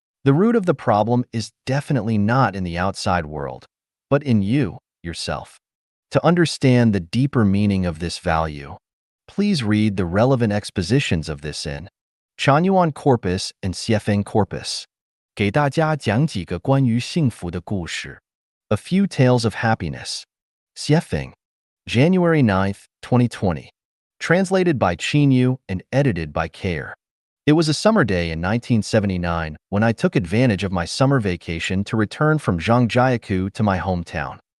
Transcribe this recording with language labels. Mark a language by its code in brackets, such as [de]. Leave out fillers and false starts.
[en] The root of the problem is definitely not in the outside world, but in you, yourself. To understand the deeper meaning of this value, please read the relevant expositions of this in Chanyuan Corpus and Siefeng Corpus. [zh] 给大家讲几个关于幸福的故事. [en] A Few Tales of Happiness. Siefeng. January 9th, 2020. Translated by Chinyu and edited by Care. It was a summer day in 1979 when I took advantage of my summer vacation to return from Zhangjiakou to my hometown.